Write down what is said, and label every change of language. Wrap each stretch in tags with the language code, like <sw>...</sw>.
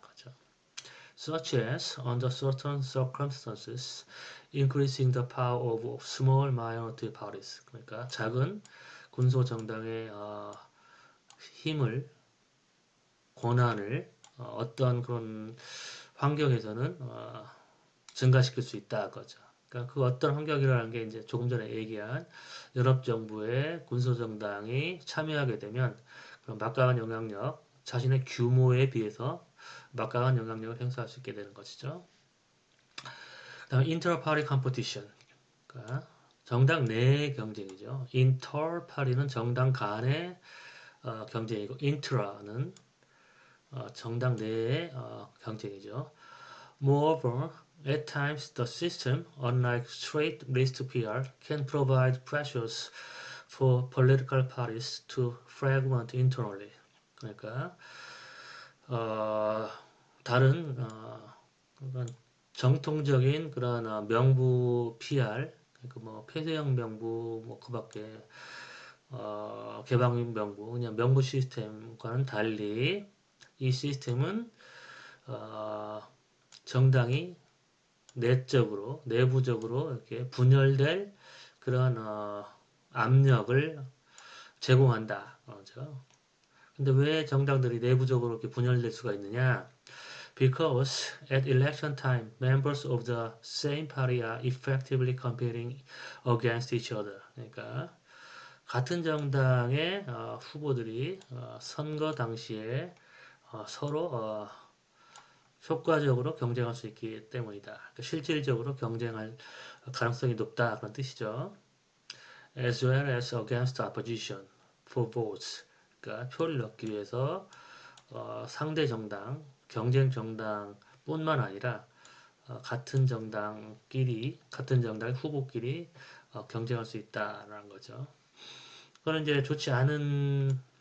<ko>그죠?</ko> <en>Such as, under certain circumstances, increasing the power of small minority parties.</en> <ko>그러니까 작은 군소 정당의 힘을, 권한을 어떤 그런 환경에서는 증가시킬 수 있다. 그죠? 그러니까 그 어떤 환경이라는 게 이제 조금 전에 얘기한 연합정부의 군소정당이 참여하게 되면 그런 막강한 영향력, 자신의 규모에 비해서 막강한 영향력을 행사할 수 있게 되는 것이죠. 다음 인터파리 컴피티션. 그러니까 정당 내의 경쟁이죠. 인터파리는 정당 간의 경쟁이고 인트라는 정당 내의 경쟁이죠.</ko> <en>Moreover, at times the system, unlike straight list PR, can provide pressures for political parties to fragment internally.</en> <ko>그러니까 다른 그런 정통적인 그런 명부 PR, 그러니까 뭐 폐쇄형 명부 뭐 그밖에 개방형 명부 그냥 명부 시스템과는 달리 이 시스템은 정당이 내적으로 내부적으로 이렇게 분열될 그런 압력을 제공한다. 그렇죠? 근데 왜 정당들이 내부적으로 이렇게 분열될 수가 있느냐?</ko> <en>Because at election time, members of the same party are effectively competing against each other.</en> <ko>그러니까 같은 정당의 후보들이 선거 당시에 서로 효과적으로 경쟁할 수 있기 때문이다. 그러니까 실질적으로 경쟁할 가능성이 높다 그런 뜻이죠.</ko> <en>As well as against opposition for votes.</en> <ko>그러니까 표를 얻기 위해서 상대 정당, 경쟁 정당뿐만 아니라 같은 정당끼리, 같은 정당의 후보끼리 경쟁할 수 있다라는 거죠. 그거는 이제 좋지 않은</ko>